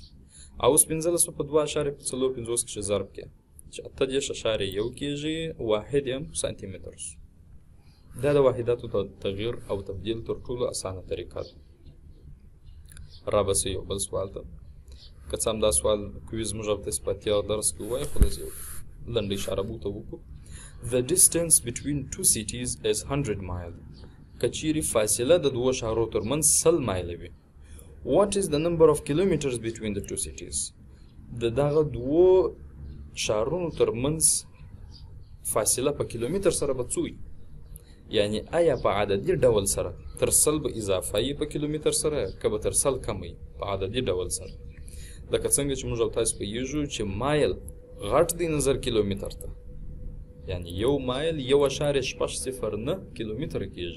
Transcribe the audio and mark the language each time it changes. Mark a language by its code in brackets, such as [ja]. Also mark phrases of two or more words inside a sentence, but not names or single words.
[ps] او اوس 15 په 2.45 کښې ضرب کې چې 8.1 کېږي، واحد یې هم سانتي متر سو. دا د واحداتو د تغییر او تبدیل تر ټولو اسانه طریقه ده. رابسې یو بل سوال ته، که څه هم دا سوال کویز موږ افتسي په اتیا درس کې ووایو، خو داسې یو لنډه اشاره به ورته وکړو. [en] The distance between two cities is 100 miles. [ps] که چیرې فاصله د دوو ښارو ترمنځ 100 مایله وي. [en] What is the number of kilometers between the two cities? [ps] د دغه دوو ښارونو ترمنځ فاصله په کیلومتر سره به څو وي؟ یعنی آیا په عددي ډول سره تر 100 به اضافه وي په کیلومتر سره، که به تر 100 کم وي په عددي ډول سره؟ لکه څنګه چې موږ او تاسو پوهېږو چې مایل غټ دی نظر کیلومتر ته، یعنی یو مایل 1.609 کیلومتر کېږي.